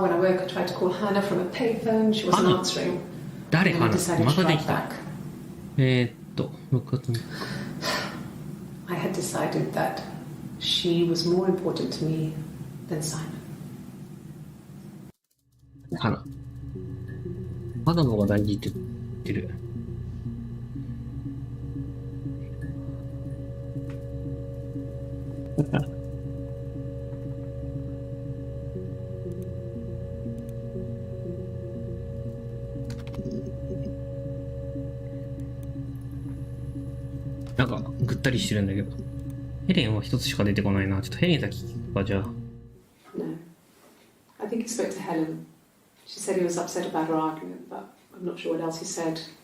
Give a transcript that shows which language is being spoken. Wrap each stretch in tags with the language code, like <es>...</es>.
<en>When I woke, I tried to call Hannah from a payphone. She wasn't answering. And I decided to drive back.</en> <ja>6月に。</ja> <en>I had decided that she was more important to me than Simon.</en> <ja>花の方が大事って言ってる。なんかぐったりしてるんだけど、ヘレンは一つしか出てこないな。ちょっとヘレン先聞くか、じゃあ。</ja> <en>No. I think he spoke to Helen. She said he was upset about our argument, but I'm not sure what else he said.</en>